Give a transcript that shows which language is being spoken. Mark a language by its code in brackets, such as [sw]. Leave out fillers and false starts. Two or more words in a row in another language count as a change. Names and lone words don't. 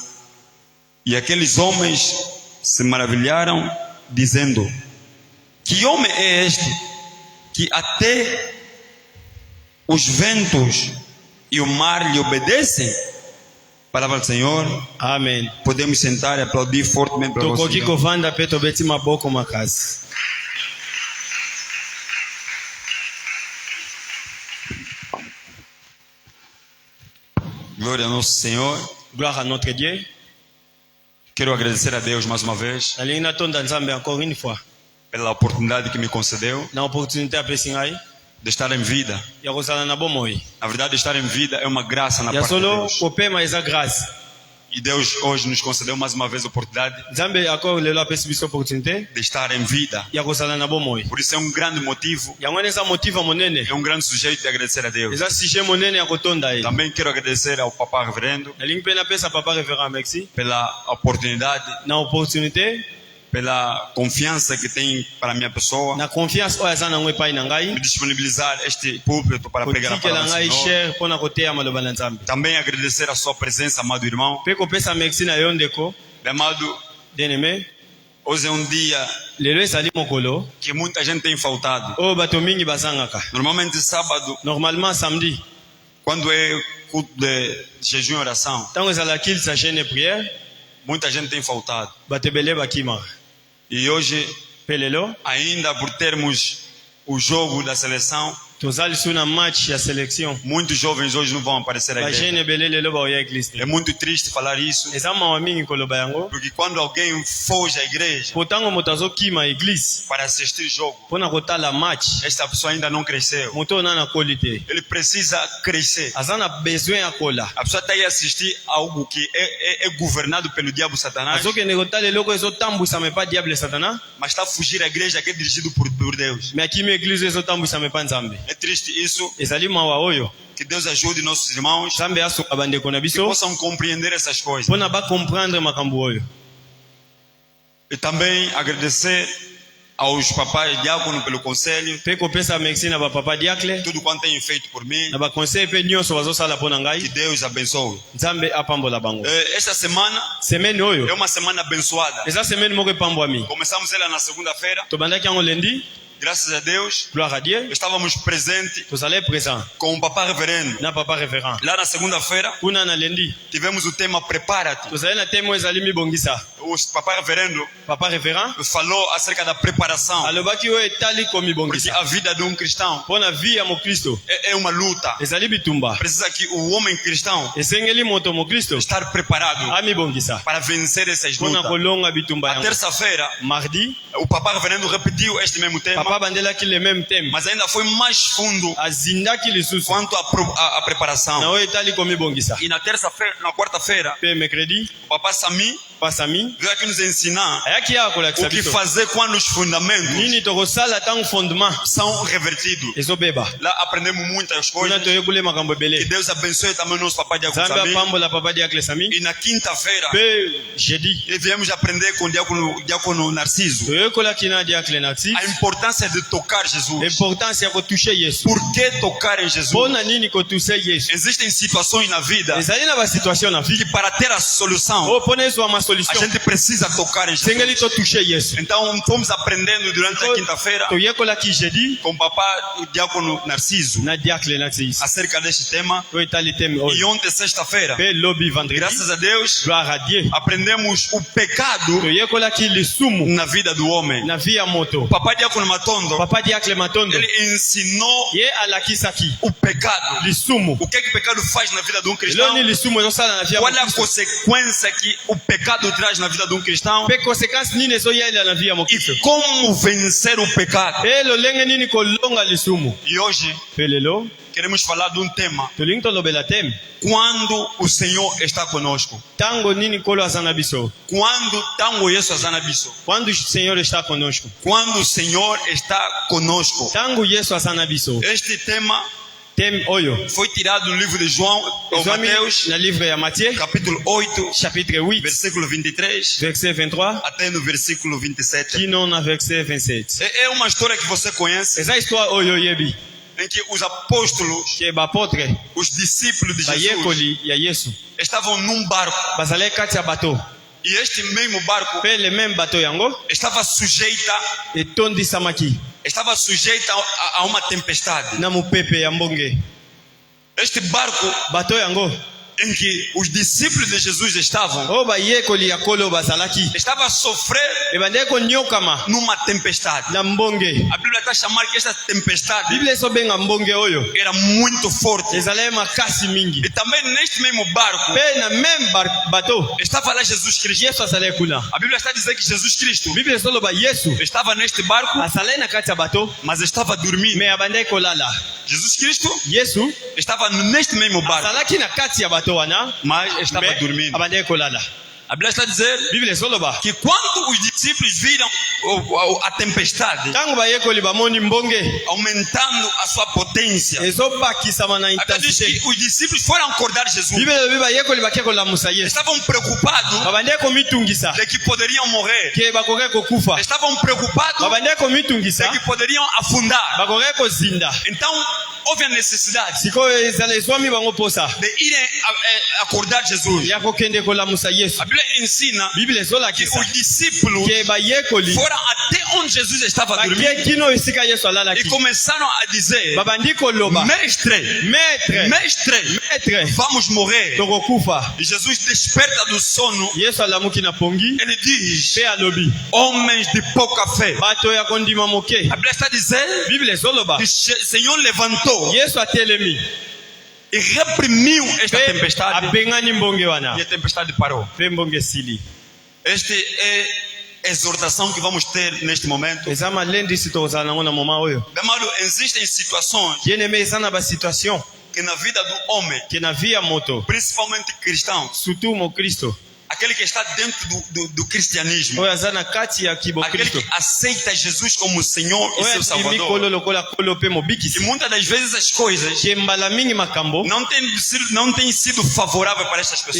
[pt] E aqueles homens se maravilharam, dizendo: que homem é este, que até os ventos e o mar lhe obedecem? Palavra do Senhor. Amém. Podemos sentar e aplaudir fortemente para o [ln] Tokoki [pt] Senhor. [ln] kovanda pe tobeti maboko makasi. [pt] Glória ao nosso Senhor. [fr] Gloire à notre Dieu. [pt] Quero agradecer a Deus mais uma vez [ln] Nalingi natonda Nzambe [fr] encore une fois. [pt] pela oportunidade que me concedeu [ln] Na opportunité apesi ngai [pt] de estar em vida. [ln] ya kozala na bomoi. [pt] Na verdade, estar em vida é uma graça na [ln] Ya [pt] parte de solo Deus. [ln] kopema eza grâce. [pt] E Deus hoje nos concedeu mais uma vez a oportunidade [ln] Nzambe encore lelo apesi biso opportunité [pt] de estar em vida. [ln] ya kozala na bomoi. [pt] Por isso é um grande motivo, [ln] Yango eza motiva monene. [pt] é um grande sujeito de agradecer a Deus. [ln] Eza sujet monene ya kotonda ye. [pt] Também quero agradecer ao Papa Reverendo [ln] Nalingi pe napesa papa révérend merci [pt] pela oportunidade, [ln] na opportunité [pt] pela confiança que tem para a minha pessoa, [ln] na confiance oyo aza nango epai na [pt] me [ln] ngai [pt] disponibilizar este púlpito para pregar a [ln] kotikela [pt] palavra do [ln] ngai [pt] Senhor. [ln] cher mpona koteya maloba na Nzambe. [pt] Também agradecer a sua presença, amado irmão. [ln] Mpe kopesa merci na yo ndeko [pt] Amado, [fr] bien-aimé. [pt] hoje é um dia [ln] Lelo ezali mokolo [pt] que muita gente tem faltado. [ln] oyo bato mingi bazangaka. [pt] Normalmente sábado, [fr] Normalement samedi [pt] quando é culto de jejum e oração, [ln] ntango ezala kilisa [fr] jeune prière [pt] muita gente tem faltado. [ln] bato ebele bakimaka. [pt] E hoje, [ln] Mpe lelo [pt] ainda por termos o jogo da seleção, [ln] tozali suna match ya selection [pt] Muitos jovens hoje não vão aparecer à igreja. [ln] bajene ebele lelo baoya eglise [pt] É muito triste falar isso, [ln] eza mawa mingi koloba yango [pt] porque quando alguém foge à igreja [ln] po ntango moto azokima eglise [pt] para assistir jogo, [ln] mpona kotala match [pt] esta pessoa ainda não cresceu. [ln] moto oyo nana akoli te [pt] Ele precisa crescer. [ln] aza na besoin ya kola [pt] A pessoa está aí a assistir algo que é governado pelo diabo Satanás, [ln] azokende kotala eloko ezotambwisama epa diable satana [pt] mas está a fugir à igreja que é dirigido por Deus. [ln] me akimi eglise oyo ezotambwisama epa nzambe [pt] É triste isso. [ln] ezali mawa oyo [pt] Que Deus ajude nossos irmãos [ln] nzambe asunga bandeko na [pt] que [ln] biso [pt] possam compreender essas coisas. [ln] mpona bacomprendre makambo oyo [pt] E também agradecer aos papais diáconos pelo conselho, [ln] mpe kopesa merci na bapapa diakle [pt] tudo quanto têm feito por mim. [ln] na baconseil mpe nyonso bazosala mpo na [pt] Que [ln] ngai [pt] Deus abençoe. [ln] nzambe apambola bango [pt] Esta semana [ln] semaine [pt] é [ln] oyo [pt] uma semana abençoada. [ln] eza semaine moko epambwami [pt] Começamos ela na segunda-feira, [ln] tobandaki yango lendi [pt] graças a Deus. [fr] gloire à Dieu [pt] Estávamos presentes [ln] tozali présent [pt] com o papá reverendo. [ln] na papa révérend [pt] Lá na segunda-feira, [ln] kuna na lendi [pt] tivemos o tema Prepara-te. [ln] tozali na temo ezali mibongisa [pt] O papá reverendo [ln] papa révérend [pt] falou acerca da preparação, [ln] alobaki oyo etali [pt] porque [ln] komibongisa [pt] a vida de um cristão [ln] mpo na vie ya mokristo [pt] é uma luta. [ln] ezali bitumba [pt] Precisa que o homem cristão [ln] esengeli moto mokristo [pt] estar preparado [ln] amibongisa [pt] para vencer essas [ln] mpo na [pt] lutas. [ln] kolonga bitumba [pt] Na [ln] yango [pt] terça-feira, [ln] mardi [pt] o papá reverendo repetiu este mesmo tema, [ln] papa bandelaki [fr] le même thème [pt] mas ainda foi mais fundo [ln] azindaki lisusu [pt] quanto à [ln] na [pt] preparação. [ln] oyo etali komibongisa [pt] E na terça-feira, na quarta-feira, [ln] mpe mercredi [pt] o papá Sami [ln] pasami [pt] veio aqui nos ensinar [ln] ayaki awa kolakisa [pt] o que [ln] biso [pt] fazer quando os fundamentos [ln] nini tokosala ntango fondement [pt] são revertidos. [ln] ezobeba [pt] Lá aprendemos muitas [ln] kuna [pt] coisas. [ln] toyekule makambo [pt] Que [ln] ebele [pt] Deus abençoe também o nosso papai Diácono [ln] nzambe [pt] Sami. [ln] apambola papa diakle sami [pt] E na quinta-feira, [ln] mpe jeudi [pt] viemos aprender com o Diácono Narciso [ln] toyekolaki na diakle narcise [pt] a importância de tocar Jesus. [ln] importance ya kotushe yesu [pt] Por que tocar em Jesus? [ln] mpo na nini kotuse yesu [pt] Existem situações na vida [ln] ezali na basituation na vie [pt] que para ter a solução, [ln] oyo mpo na ezwama [pt] a [ln] solution [pt] gente precisa tocar em [ln] sengeli [pt] Jesus. [ln] totushe yesu [pt] Então, fomos aprendendo durante a quinta-feira [ln] toyekolaki jeudi [pt] com o papá, o Diácono Narciso, [ln] na diakle narcise [pt] acerca deste tema. [ln] oyo etali teme [pt] E [ln] oyo [pt] ontem, sexta-feira, [ln] mpe lobi vendredi [pt] graças a Deus, [fr] gloire à Dieu [pt] aprendemos o pecado [ln] toyekolaki lisumu [pt] na vida do homem. [ln] na vie ya moto [pt] O papá Diácono Matondo, [ln] papa diakle matondo [pt] ele ensinou [ln] ye alakisaki [pt] o pecado. [ln] lisumu [pt] O que o pecado faz na vida de um cristão? [ln] eloni lisumu ezosala na vie ya [pt] Qual é a [ln] mokristo [pt] consequência que o pecado traz na vida de um cristão? [ln] mpe conséquence nini ezoyalela na vie ya mokristo [pt] E como vencer o pecado? [ln] mpe lolenge nini kolonga lisumu [pt] E hoje [ln] mpe lelo [pt] queremos falar de um tema. [ln] tolingi tolobela teme [pt] Quando o Senhor está conosco. [ln] ntango nini nkolo aza na biso [pt] Quando tango Yesu está [ln] na biso. [pt] quando o senhor está conosco Quando o Senhor está conosco. [ln] ntango yesu aza na biso [pt] Este tema [ln] teme oyo [pt] foi tirado do livro de João, ou [ln] ezwami [pt] Mateus, [ln] na livre ya matthieu [pt] capítulo 8, [ln] chapitre 8 [pt] versículo 23, [ln] verset 23 [pt] até no versículo 27. [ln] kino na verset 27 [pt] É uma história que você conhece, [ln] eza histoire oyo oyebi [pt] em que os apóstolos, [ln] ke bapotre [pt] os discípulos de Jesus, [ln] bayekoli ya yesu [pt] estavam num barco. [ln] bazalaki kati ya bato [pt] E este mesmo barco [ln] mpe [fr] le même [ln] bato yango [pt] estava sujeita [ln] etondisamaki [pt] a uma tempestade. [ln] na mopepe ya mbonge [pt] Este barco [ln] bato yango [pt] em que os discípulos de Jesus estavam, [ln] oyo bayekoli ya kolo bazalaki [pt] estava a sofrer [ln] ebandeki konyokama [pt] numa tempestade. [ln] na mbonge [pt] A Bíblia está a chamar que esta tempestade [ln] biblia ezobenga mbonge oyo [pt] era muito forte. [ln] ezalaki makasi mingi [pt] E também neste mesmo barco [ln] mpe na même bato [pt] estava lá Jesus Cristo. [ln] yesu azalaki kuna [pt] A Bíblia está a dizer que Jesus Cristo [ln] biblia ezoloba yesu [pt] estava neste barco, [ln] azalaki na kati ya bato [pt] mas estava dormindo. [ln] me abandaki kolala [pt] Jesus Cristo [ln] yesu [pt] estava neste mesmo barco, [ln] azalaki na kati ya bato wana [pt] mas estava [ln] me [pt] dormindo. [ln] abandaki kolala [pt] A Bíblia está a dizer [ln] biblia ezoloba [pt] que quando os discípulos viram a tempestade [ln] ntango bayekoli bamoni mbonge [pt] aumentando a sua potência, [ln] ezobakisama na [pt] a Bíblia diz [ln] intensité [pt] que os discípulos foram acordar Jesus. [ln] biblia elobi bayekoli bake kolamusa yesu [pt] Estavam preocupados [ln] babandaki komitungisa [pt] de que poderiam morrer. [ln] ke bakoki kokufa [pt] Estavam preocupados [ln] babandaki [pt] de [ln] komitungisa [pt] que poderiam afundar. [ln] bakoki kozinda [pt] Então houve a necessidade [ln] sikoyo ezala ezwami bango posa [pt] de irem acordar Jesus. [ln] ya kokende kolamusa yesu [pt] A Bíblia ensina [ln] biblia [pt] que [ln] ezolakisa [pt] os discípulos [ln] ke bayekoli [pt] foram até onde Jesus estava [ln] bakie [pt] dormindo [ln] kino esika Yesu [pt] e [ln] alalaki [pt] começaram a dizer: [ln] babandi koloba [pt] Mestre, [ln] maître [pt] mestre, vamos morrer. [ln] tokokufa. [pt] E Jesus desperta do sono. [ln] Yesu alamuki na pongi [pt] Ele diz: [ln] pe alobi [pt] homens de pouca fé. [ln] bato ya kondima moke. [pt] A Bíblia está dizendo [ln] Bible ezoloba [pt] que o Senhor levantou [ln] Yesu atelemi [pt] e reprimiu esta [ln] pe [pt] tempestade. [ln] abengani mbonge wana [pt] E a tempestade parou. [ln] pe mbonge sili. [pt] Esta é a exortação que vamos ter neste momento. [ln] Eza malendi si tokozala nango na moma oyo. [pt] Meu amado, existem situações [fr] Bien aimé, [ln] eza na basituation [pt] que na vida do homem, [ln] ke na vie ya moto [pt] principalmente cristãos, [ln] surtout mokristo [pt] aquele que está dentro do cristianismo, [ln] oyo aza na kati ya [pt] aquele [ln] kibokristo [pt] que aceita Jesus como Senhor e [ln] oyo [pt] seu [ln] atimi kolo [pt] Salvador, [ln] lokola kolo pe [pt] e [ln] mobikisi [pt] muitas das vezes as coisas [ln] ke mbala mingi makambo [pt] não têm sido favoráveis para estas pessoas.